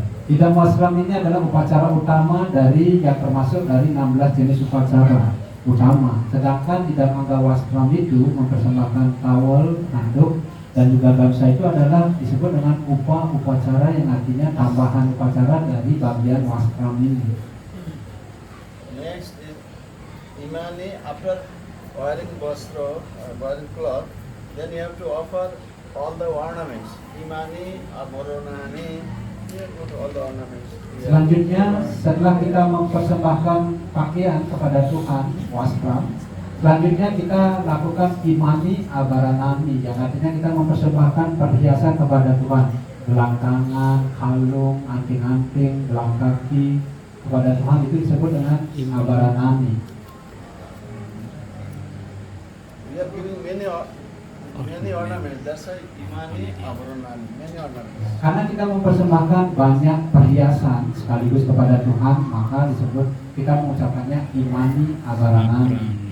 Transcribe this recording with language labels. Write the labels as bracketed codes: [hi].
[id] Idam wastram ini adalah upacara utama dari yang termasuk dari 16 jenis upacara utama. Sedangkan idam angga wastram itu mempersembahkan towel, handuk, dan juga gamsa itu adalah disebut dengan upacara yang artinya tambahan upacara dari bagian wastram ini. [en] Next is imani. After wearing vastra, wearing cloth, then you have to offer all the ornaments. Imani, abhoranani, you have to put all the ornaments. [id] Selanjutnya, setelah kita mempersembahkan pakaian kepada Tuhan, wastram, selanjutnya kita lakukan imani abaranami, yang artinya kita mempersembahkan perhiasan kepada Tuhan, gelang tangan, kalung, anting-anting, gelang kaki kepada Tuhan, itu disebut dengan abaranami. [en] We are giving many ornaments. That's why imani abhoranani, many ornaments. [id] Karena kita mempersembahkan banyak perhiasan sekaligus kepada Tuhan, maka disebut kita mengucapkannya imani abaranami.